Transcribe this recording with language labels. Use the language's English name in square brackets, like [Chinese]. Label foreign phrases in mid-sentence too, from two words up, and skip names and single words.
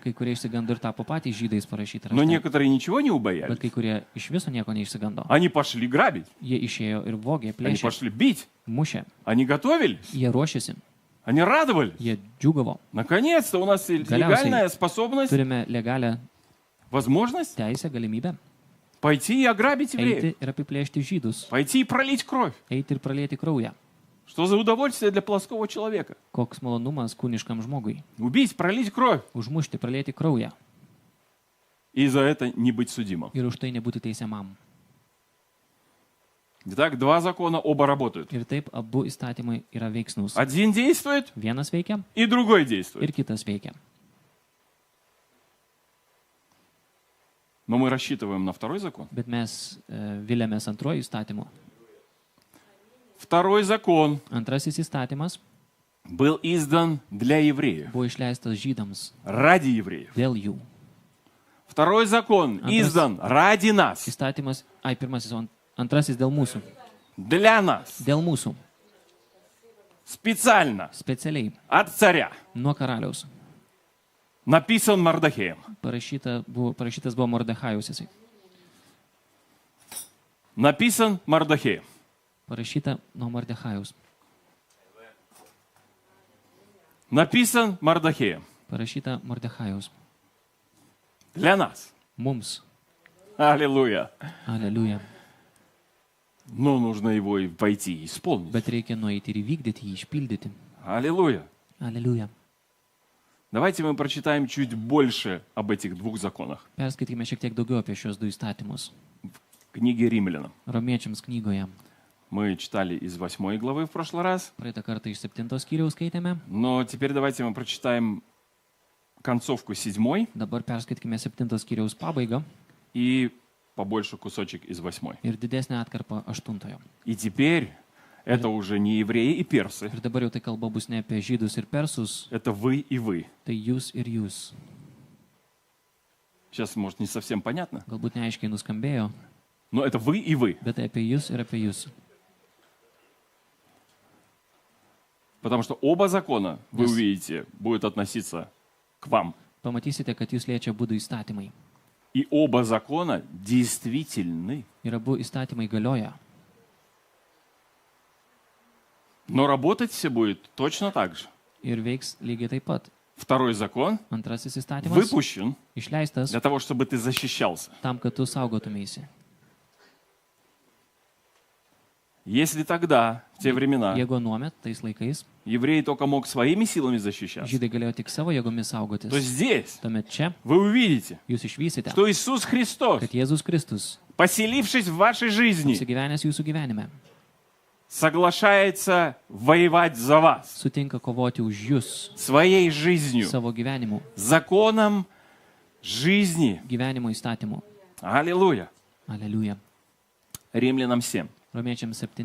[Lithuanian] Kai kurie išsigando ir tapo patys žydais parašyti [Russian] Но [Lithuanian] rašte. [Russian] некоторые ничего не [Lithuanian] Bet [Russian] убоялись. [Lithuanian] kai kurie iš viso nieko neišsigando. [Russian] Они пошли грабить, [Lithuanian] Jie išėjo ir vogė, [Russian] они [Lithuanian] plėšė, [Russian] пошли бить, [Lithuanian] mušė. [Russian] они готовились, [Lithuanian] Jie ruošėsi, [Russian] они радовались. [Lithuanian] jie džiugavo. [Russian] Наконец-то у нас легальная способность, [Lithuanian] Turime legalią [Russian] возможность [Lithuanian] teisę, galimybę [Russian] пойти и ограбить евреев, [Lithuanian] eiti ir apiplėšti žydus, [Russian] пойти и пролить кровь. [Lithuanian] eiti ir pralieti kraują. [Russian] Что за удовольствие для плоского человека? [Lithuanian] Koks malonumas kūniškam žmogui. [Russian] Убить, пролить кровь [Lithuanian] Užmušti, pralieti kraują [Russian] и за это не быть судимым. [Lithuanian] ir už tai nebūti teisiamam. [Russian] Итак, два закона, оба работают. [Lithuanian] Ir taip abu įstatymai yra veiksnūs. [Russian] Один действует, [Lithuanian] Vienas veikia [Russian] и другой [Lithuanian] ir [Russian] действует. [Lithuanian] kitas veikia. [Russian] Но мы рассчитываем на второй закон. [Lithuanian] Bet mes vilėmės antroji įstatymu. [Russian] Второй закон [Lithuanian] Antrasis įstatymas [Russian] был издан для евреев, [Lithuanian] buvo išleistas žydams [Russian] ради евреев. [Lithuanian] dėl jų. [Russian] Второй закон издан ради нас, [Lithuanian] Įstatymas, pirmasis, o antrasis dėl mūsų. [Russian] для нас, [Lithuanian] Dėl mūsų. [Russian] специально [Lithuanian] Specialiai [Russian] от царя. [Lithuanian] nuo karaliaus. [Russian] Написан Мордахеем. [Lithuanian] Parašytas buvo Mordechajaus jisai. [Russian] Написан Мордахеем. [Lithuanian] Parašyta nuo Mordechajaus. [Russian] Написан Мордахеем. [Lithuanian] Parašyta Mordechajaus. [Russian] Для нас. [Lithuanian] Mums. [Russian] Аллилуйя. [Lithuanian] Aleliuja. [Russian] Но нужно его и пойти и исполнить. [Lithuanian] Bet reikia nueiti ir įvykdyti jį, išpildyti. [Russian] Аллилуйя. [Lithuanian] Aleliuja. [Russian] Давайте мы прочитаем чуть больше об этих двух законах. [Lithuanian] Perskaitykime šiek tiek daugiau apie šios du įstatymus. [Russian] Книге Римлянам. [Lithuanian] Romiečiams knygoje. [Russian] Мы читали из 8 главы в прошлый раз, [Lithuanian] Praeitą kartą iš 7 skyriaus skaitėme. [Russian] но теперь давайте мы прочитаем концовку 7 [Lithuanian] Dabar perskaitykime 7 skyriaus pabaigą [Russian] и побольше кусочек из 8. [Lithuanian] ir didesnę atkarpą 8. [Russian] И теперь это уже не евреи и персы, [Lithuanian] Ir dabar jau tai kalba bus ne apie žydus ir persus, [Russian] это вы и вы. [Lithuanian] tai jūs ir jūs. [Russian] Сейчас, может, не совсем понятно, [Lithuanian] Galbūt neaiškiai nuskambėjo, [Russian] но это вы и вы. [Lithuanian] bet tai apie jūs ir apie jūs. [Russian] Потому что оба закона, вы [English] Yes. [Russian] увидите, будут относиться к вам. [Lithuanian] Pamatysite, kad jūs liečia būdų įstatymai. [Russian] И оба закона действительны. [Lithuanian] Ir abu įstatymai galioja. [Russian] Но работать все будет точно так же. [Lithuanian] Ir veiks lygiai taip pat. [Russian] Второй закон [Lithuanian] Antrasis įstatymas [Russian] выпущен [Lithuanian] išleistas [Russian] для того, чтобы ты защищался. [Lithuanian] tam, kad tu saugotumėsi. [Russian] Если тогда, в те времена, [Lithuanian] Jeigu anuomet, tais laikais, [Russian] еврей только мог своими силами защищаться, [Lithuanian] žydai galėjo tik savo jėgomis saugotis. [Russian] то здесь [Lithuanian] Tuomet čia [Russian] вы увидите, [Lithuanian] jūs išvysite, [Russian] что Иисус Христос, [Lithuanian] kad Jėzus Kristus, [Russian] поселившись в вашей жизни, [Lithuanian] apsigyvenęs jūsų gyvenime, [Russian] соглашается воевать за вас [Lithuanian] sutinka kovoti už jūs [Russian] своей жизнью, [Lithuanian] savo gyvenimu, [Russian] законом жизни. [Lithuanian] gyvenimo įstatymu. [Russian] Аллилуйя. [Lithuanian] Aleliuja. [Russian] Римлянам 7. [Lithuanian] Romiečiams 7.